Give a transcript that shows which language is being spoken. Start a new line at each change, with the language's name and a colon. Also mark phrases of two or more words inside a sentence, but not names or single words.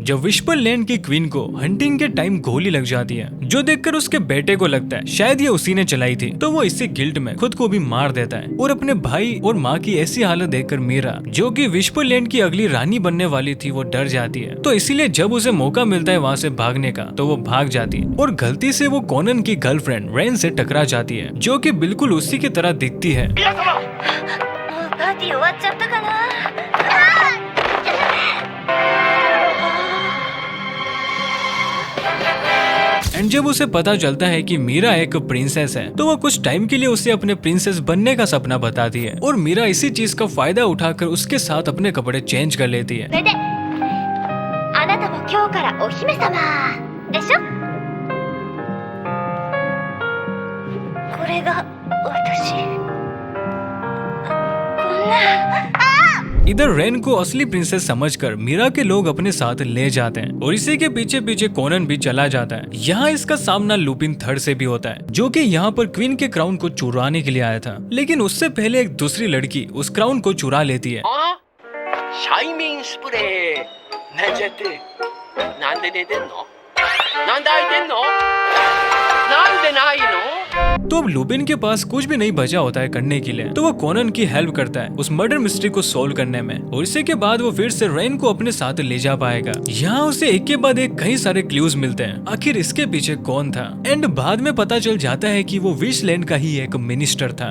Hindi: जब विस्पर लैंड की क्वीन को हंटिंग के टाइम गोली लग जाती है, जो देखकर उसके बेटे को लगता है शायद ये उसी ने चलाई थी, तो वो इसी गिल्ट में खुद को भी मार देता है। और अपने भाई और माँ की ऐसी हालत देखकर मीरा, जो कि विस्पर लैंड की अगली रानी बनने वाली थी, वो डर जाती है। तो इसीलिए जब उसे मौका मिलता है वहाँ से भागने का, तो वो भाग जाती है और गलती से वो कोनन की गर्लफ्रेंड रेन से टकरा जाती है, जो कि बिल्कुल उसी की तरह दिखती है।
Japanese: パーティー終わっちゃったかな。
Hindi: एंड जब उसे पता चलता है कि मीरा एक प्रिंसेस है, तो वो कुछ टाइम के लिए उसे अपने प्रिंसेस बनने का सपना बताती है। और मीरा इसी चीज का फायदा उठाकर उसके साथ अपने कपड़े चेंज कर लेती है।
Japanese: それで、あなたも今日からお姫様でしょ。これが私。こんな。
Hindi: इधर रेन को असली प्रिंसेस समझकर मीरा के लोग अपने साथ ले जाते हैं और इसी के पीछे पीछे कोनन भी चला जाता है। यहाँ इसका सामना लुपिन थर्ड से भी होता है, जो कि यहाँ पर क्वीन के क्राउन को चुराने के लिए आया था, लेकिन उससे पहले एक दूसरी लड़की उस क्राउन को चुरा लेती है।
Japanese: シャイミンスプレーなんちゃってなんで寝てんのなんで開いてんのなんでないの
Hindi: तो अब लुपिन के पास कुछ भी नहीं बचा होता है करने के लिए, तो वो कोनन की हेल्प करता है उस
English: murder mystery
Hindi: को सोल्व करने में। और इसी के बाद वो फिर से रेन को अपने साथ ले जा पाएगा। यहाँ उसे एक के बाद एक कई सारे क्लूज मिलते हैं, आखिर इसके पीछे कौन था। एंड बाद में पता चल जाता है कि वो विशलैंड का ही एक मिनिस्टर था।